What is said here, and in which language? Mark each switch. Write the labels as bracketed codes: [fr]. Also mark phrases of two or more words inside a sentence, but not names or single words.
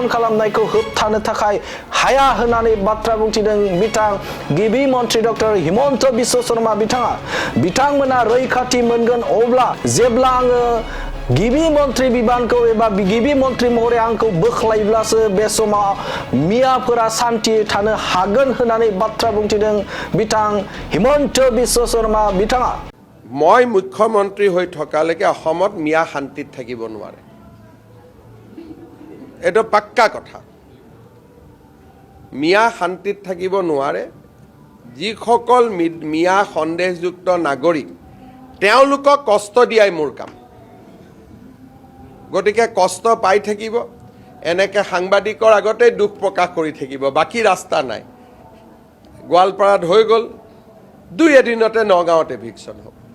[brx] खालामनायखौ होबथानो थाखाय हाया होननानै बाथ्रा बुंथिदों बिथां गिबि मन्थ्रि डक्टर हिमन्त बिश्व शर्मा बिथांमोना रैखाथि मोनगोन अब्ला जेब्ला आङो गिबि मन्थ्रि बिबानखौ एबा गिबि मन्थ्रि महरै आंखौ बोख्लायब्लासो बे समाव मियाफोरा सान्थियै थानो हागोन होननानै बाथ्रा बुंथिदों बिथां हिमन्त बिश्व शर्मा बिथाङा [as] মই মুখ্যমন্ত্ৰী হৈ থকালৈকে অসমত মিয়া শান্তিত থাকিব নোৱাৰে এটা পাক্কা কথা মিয়া শান্তিত থাকিব নোৱাৰে যিসকল মিয়া সন্দেহযুক্ত নাগৰিক তেওঁলোকক কষ্ট দিয়াই মোৰ কাম গতিকে কষ্ট পাই থাকিব এনেকে সাংবাদিকৰ আগতে দুখ প্ৰকাশ কৰি থাকিব বাকি ৰাস্তা নাই গোৱালপাৰাত হৈ গ'ল দুই এদিনতে নগাঁৱত এভিকশ্যন হ'ব